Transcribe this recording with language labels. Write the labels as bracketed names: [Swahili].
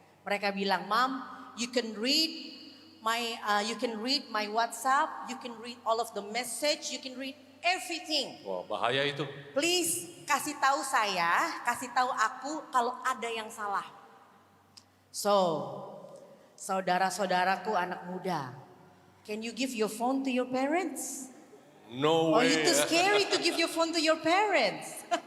[Indonesian] Mereka bilang, [English] Mom, you can read my WhatsApp, you can read all of the message, you can read everything. [Indonesian] Wah bahaya itu. Please kasih tahu saya, kasih tahu aku kalau ada yang salah. [English] So, [Indonesian] saudara-saudaraku anak muda, [English] can you give your phone to your parents? No way. Oh, itu scary to give your phone to your parents.